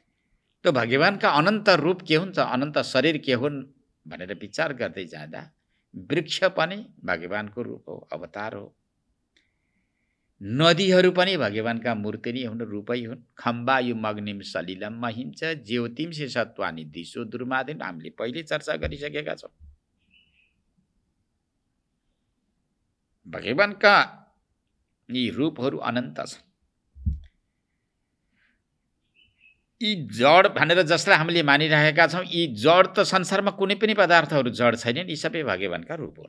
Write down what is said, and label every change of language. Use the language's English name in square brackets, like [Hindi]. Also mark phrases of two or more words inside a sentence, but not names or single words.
[Nepali] त्यो भगवानका अनन्त रूप के हुन्छ, अनन्त शरीर के हुन् भनेर विचार गर्दै जाँदा वृक्ष पनि भगवानको रूप हो, अवतार हो। नदीहरू पनि भगवानका मूर्ति नै हुन्, रूपै हुन्। [Sanskrit] खम्बायुम अग्निम सलिलम महिन्छ ज्योतिंसि सत्वानि दिशो दुर्मादिन, [Nepali] हामीले पहिले चर्चा गरिसकेका छौँ। भगवानका यी रूपहरू अनन्त छन्। यी जड भनेर जसलाई हामीले मानिरहेका छौँ, यी जड त संसारमा कुनै पनि पदार्थहरू जड छैनन्, यी सबै भगवानका रूप हुन्।